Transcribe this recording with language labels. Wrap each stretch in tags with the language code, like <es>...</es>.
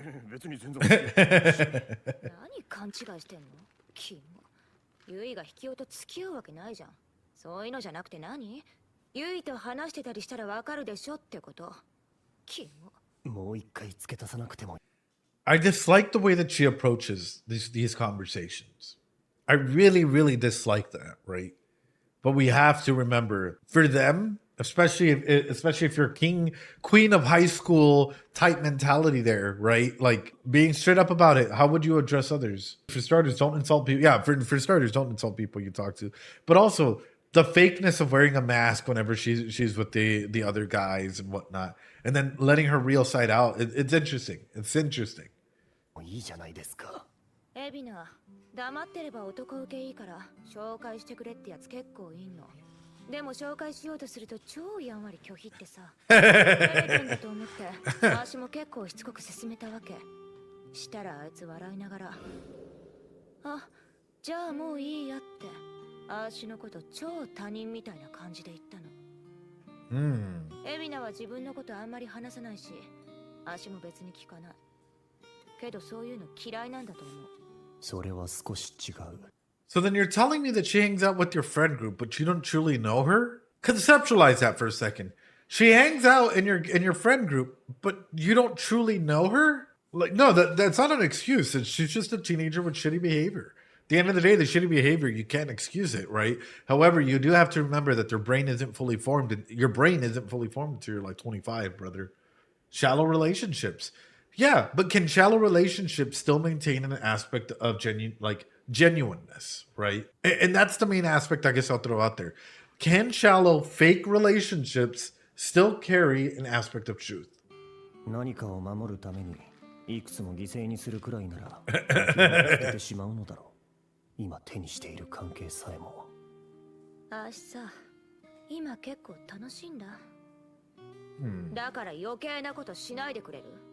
<ja>別に全然。何勘違いしてんの？キモ。ユイが引き男と付き合うわけないじゃん。そういうのじゃなくて何？ユイと話してたりしたらわかるでしょってこと。キモ。もう一回付け足さなくても。</ja> <en>I dislike the way that she approaches these conversations. I really, really dislike that, right? But we have to remember, for them, especially if you're queen of high school type mentality there, right? Like being straight up about it. How would you address others? For starters, don't insult people. Yeah, for starters, don't insult people you talk to. But also the fakeness of wearing a mask whenever she's with the other guys and whatnot, and then letting her real side out. It's interesting. It's interesting.</en> <ja>いいじゃないですか。エビナ、黙ってれば男受けいいから紹介してくれってやつ結構いんの。でも紹介しようとすると超やんわり拒否ってさ。照れてんだと思って私も結構しつこく勧めたわけ。したらあいつ笑いながら、あ、じゃあもういいやって、私のこと超他人みたいな感じで言ったの。エビナは自分のことあんまり話さないし、私も別に聞かない。けどそういうの嫌いなんだと思う。それは少し違う。</ja> <en>So then you're telling me that she hangs out with your friend group, but you don't truly know her? Conceptualize that for a second. She hangs out in your friend group, but you don't truly know her? Like, no, that's not an excuse. She's just a teenager with shitty behavior. At the end of the day, the shitty behavior, you can't excuse it, right? However, you do have to remember that their brain isn't fully formed. And your brain isn't fully formed until you're like 25, brother. Shallow relationships. Yeah, but can shallow relationships still maintain an aspect of genuineness, right? And that's the main aspect I guess I'll throw out there. Can shallow fake relationships still carry an aspect of truth?</en> <ja>何かを守るためにいくつも犠牲にするくらいなら捨ててしまうのだろう。今手にしている関係さえも。私さ、今結構楽しいんだ。だから余計なことしないでくれる？</ja>